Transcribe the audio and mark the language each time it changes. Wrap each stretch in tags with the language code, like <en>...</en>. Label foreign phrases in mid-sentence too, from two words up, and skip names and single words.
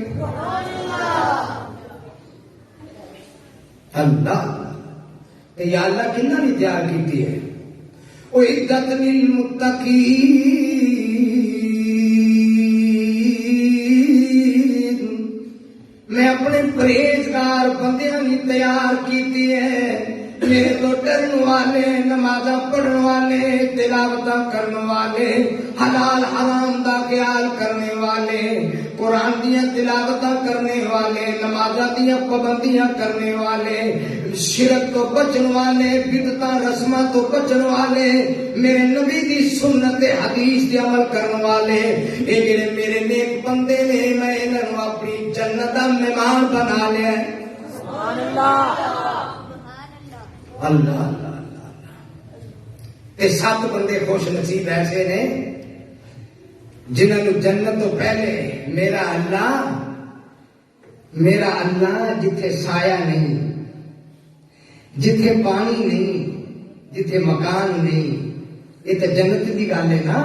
<pa>اللہ یا اللہ کنہ نے تیار کی ہے</pa> <ar>اعدت للمتقین.</ar> <pa>میں اپنے پرہیزگار بندیاں نے تیار کیتی ہے میرے تو ڈرن والے نمازاں پڑھن والے تلاوتاں کرنے والے حلال حرام دا خیال کرنے والے قرآن دیاں تلاوتاں کرنے والے، نمازاں دیاں پابندیاں کرنے والے، شرک تو بچن والے، بدعتاں رسماں تو بچن والے، میرے نبی دی سنت حدیث دی عمل کرن والے، اے جڑے میرے نیک بندے نے، میں انہاں نوں اپنی جنت دا مہمان بنا لیا ہے۔</pa> <ar>سبحان اللہ اللہ اللہ اللہ۔</ar> <pa>اے 7 بندے خوش نصیب ایسے نے جنہوں جنت تو پہلے میرا اللہ جتھے سایہ نہیں، جتھے پانی نہیں، جتھے مکان نہیں، یہ تو جنت کی گل ہے نا۔</pa>